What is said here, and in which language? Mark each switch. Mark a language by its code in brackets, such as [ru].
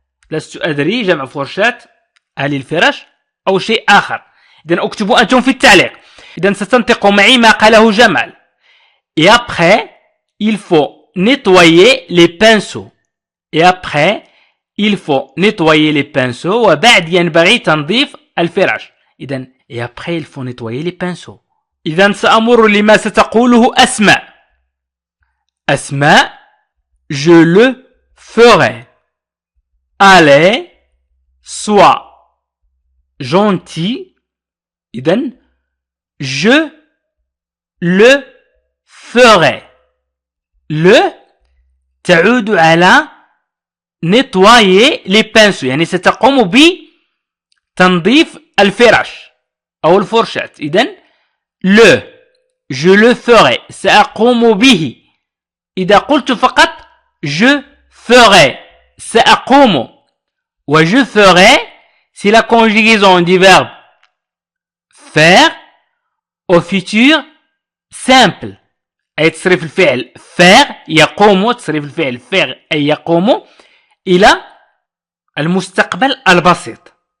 [ar] لست أدري جمع فرشاة هل الفرش أو شيء آخر. إذن اكتبوا أنتم في التعليق. إذن ستنطق معي ما قاله جمال. [fr] Et après il faut nettoyer les pinceaux. Et après il faut nettoyer les pinceaux. [ar] وبعد ينبغي تنظيف الفرش. [fr] إذن et après il faut nettoyer les pinceaux. [ar] إذن سأمر لما ستقوله أسماء [fr] je le ferai. Allez, sois gentil. إذن je le ferai. [ar] le تعود على [fr] nettoyer les pinceaux [ar] يعني ستقوم بتنظيف الفرش أو الفرشاة. إذن le [fr] je le ferai [ar] سأقوم به. إذا قلت فقط [fr] je ferai [ar] سأقوم و je ferai [fr] c'est la conjugaison du verbe faire au futur simple [ar] أي تصريف الفعل faire يقوم تصريف الفعل faire أي يقوم إلى المستقبل البسيط.